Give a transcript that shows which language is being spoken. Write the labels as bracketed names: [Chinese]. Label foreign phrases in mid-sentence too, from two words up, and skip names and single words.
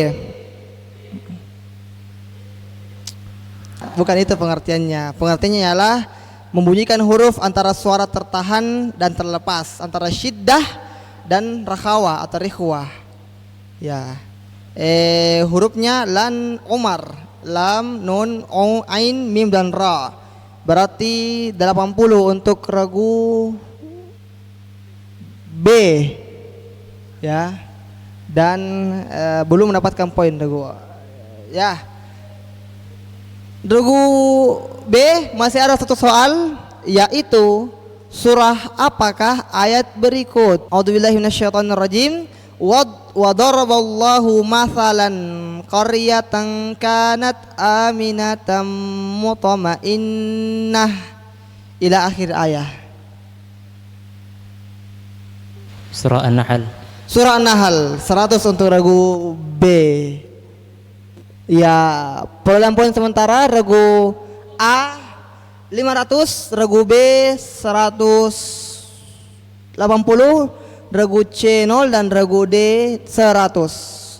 [Indonesian] Bukan itu pengertiannya. Pengertiannya ialah membunyikan huruf antara suara tertahan dan terlepas, antara syiddah dan rakhawa atau rikhwah. Ya. Hurufnya lan Umar, lam, nun, ong, ain, mim dan ra. Berarti 80 untuk ragu B. Ya. Dan belum mendapatkan poin ragu. Ya. Ragu B masih ada satu soal, yaitu surah apakah ayat berikut? [Arabic] أعوذ بالله من الشيطان الرجيم. وضرب الله مثلا قرية كانت آمنة مطمئنة إلى آخر الآية. [Indonesian] Surah An-Nahl. Surah An-Nahl 100 untuk ragu B. Ya, perolehan poin sementara ragu A 500, ragu B 180, ragu C 0 dan ragu D 100.